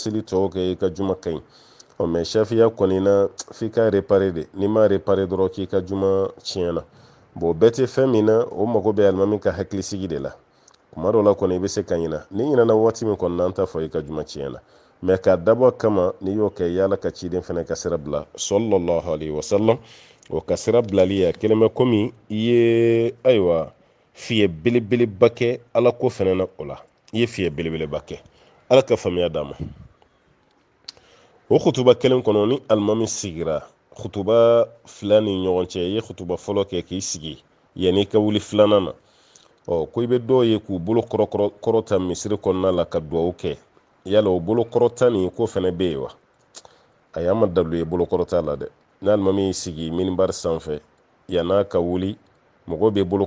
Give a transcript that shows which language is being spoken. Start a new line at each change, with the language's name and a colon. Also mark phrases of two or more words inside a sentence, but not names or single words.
Bambara: seli tɔw kɛ i ka juma ka ɲi mais shafiya kɔni na f'i ka réparer de n'i ma réparer dɔrɔn k'i ka juma tiɲɛna bon bɛɛ tɛ fɛn min na o mago bɛ alimami ka hakilisigi de la kuma dɔw la kɔni i bɛ se ka ɲina ni ɲinana waati min kɔni na an t'a fɔ i ka juma tiɲɛna mais k'a dabɔ kama n'i y'o kɛ yala ka ciden fana ka sira bila
Arabic: صلى الله عليه وسلم
Bambara: o ka sira bilali a kelen bɛ komi i ye ayiwa fiyɛ belebeleba kɛ ala ko fana na o la i ye fiyɛ belebeleba kɛ ala ka faamuya d'a ma o khutuba kelen kɔnɔ ni alimami sigira khutuba fila ni ɲɔgɔn cɛ i ye khutuba fɔlɔ kɛ k'i sigi yanni i ka wuli filanan na ko i bɛ dɔw ye k'u bolo kɔrɔta misiri kɔnɔna la ka duwawu kɛ yala o bolo kɔrɔta nin ko fana bɛ yen wa a y'an ma dalu ye bolo kɔrɔta la dɛ ni alimami y'i sigi minibari sanfɛ yann'a ka wuli mɔgɔw bɛ bolo